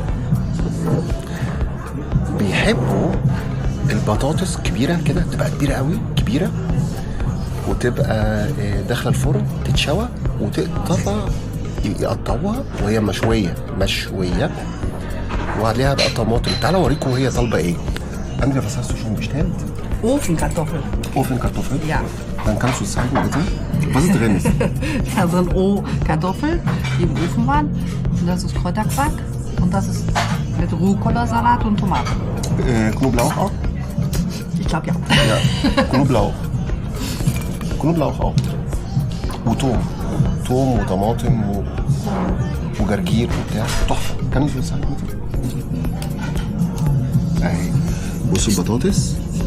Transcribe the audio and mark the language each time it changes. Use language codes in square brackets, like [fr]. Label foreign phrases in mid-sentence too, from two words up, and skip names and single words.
[ar] بيحبوا البطاطس كبيره كده، تبقى كبيره قوي، كبيره، وتبقى داخله الفرن تتشوى وتقطع، يقطعوها وهي مشويه وعليها بقى طماطم. تعالوا اوريكم وهي طالبه ايه. [de] Andere, was hast du schon bestellt? Ofenkartoffeln. Ofenkartoffeln? Ja. Dann kannst du zeigen, bitte, was ist drin ist. Da sind Kartoffeln, die im Ofen waren. Und das ist Kräuterquark. Und das ist mit Rucola-Salat und Tomaten. Knoblauch auch? Ich glaube ja. Ja, Knoblauch auch. [ar] وتوم وطماطم وجرجير وبتاع، تحفه. كان في ساعه اهي. بصوا البطاطس